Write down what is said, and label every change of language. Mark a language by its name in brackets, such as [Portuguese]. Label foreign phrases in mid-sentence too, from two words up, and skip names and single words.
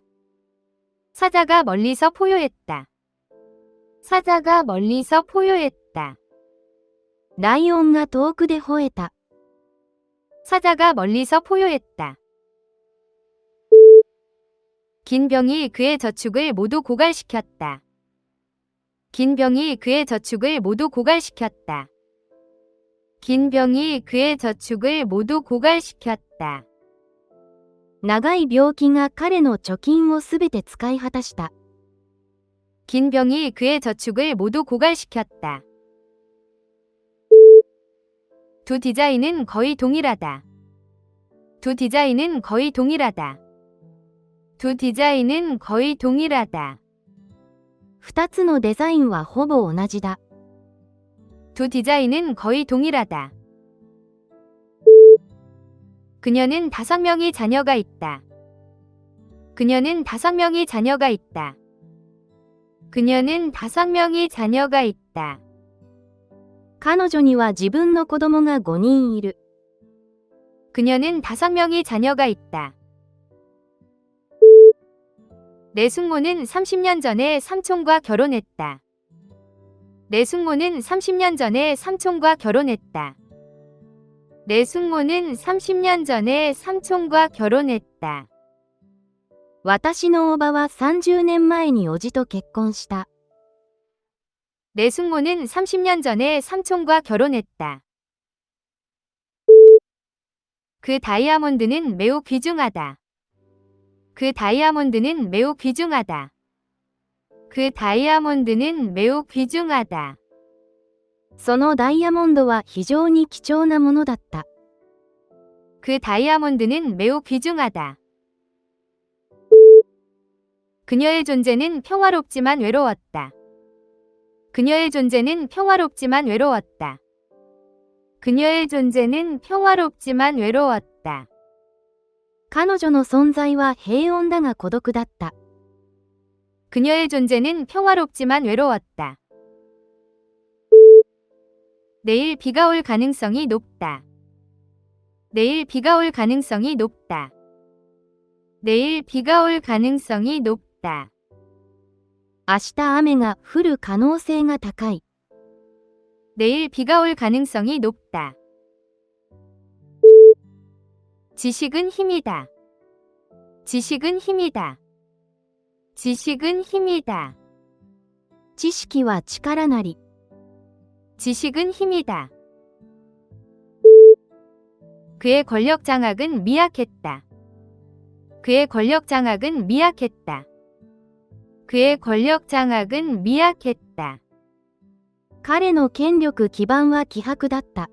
[Korean] 사자가 멀리서 포효했다. 사자가 멀리서 포효했다. [Japanese] ライオンが遠くで吠えた。 [Korean] 사자가 멀리서 포효했다. 긴 병이 그의 저축을 모두 고갈시켰다. 긴 병이 그의 저축을 모두 고갈시켰다. 긴 병이 그의 저축을 모두 고갈시켰다. [Japanese] 長い病気が彼の貯金をすべて使い果たした。 [Korean] 긴 병이 그의 저축을 모두 고갈시켰다. 두 디자인은 거의 동일하다. 두 디자인은 거의 동일하다. 두 디자인은 거의 동일하다. [Japanese] 2 つのデザインはほぼ同じだ。 [Korean] 두 디자인은 거의 동일하다. 그녀는 5명의 자녀가 있다. 그녀는 5명의 자녀가 있다. 그녀는 5명의 자녀가 있다. [Japanese] 彼女には自分の子供が5人いる。 [Korean] 그녀는 5명의 자녀가 있다. 내 숙모는 30년 전에 삼촌과 결혼했다. 내 숙모는 30년 전에 삼촌과 결혼했다. 내 숙모는 30년 전에 삼촌과 결혼했다. [Japanese] 私のおばは30年前に叔父と結婚した。 [Korean] 내 숙모는 30년 전에 삼촌과 결혼했다. 그 다이아몬드는 매우 귀중하다. 그 다이아몬드는 매우 귀중하다. 그 다이아몬드는 매우 귀중하다. [Japanese] そのダイヤモンドは非常に貴重なものだった。 [Korean] 그 다이아몬드는 매우 귀중하다. 그녀의 존재는 평화롭지만 외로웠다. 그녀의 존재는 평화롭지만 외로웠다. 그녀의 존재는 평화롭지만 외로웠다. [Japanese] 彼女の存在は平穏だが孤独だった。 [Korean] 그녀의 존재는 평화롭지만 외로웠다. 내일 비가 올 가능성이 높다. 내일 비가 올 가능성이 높다. 내일 비가 올 가능성이 높다. [Japanese] 明日雨が降る可能性が高い。 [Korean] 내일 비가 올 가능성이 높다. 지식은 힘이다. 지식은 힘이다. 지식은 힘이다. [Japanese] 知識は力なり。 [Korean] 지식은 힘이다. 그의 권력 장악은 미약했다. 그의 권력 장악은 미약했다. 그의 권력 장악은 미약했다. [Japanese] 彼の権力基盤は希薄だった。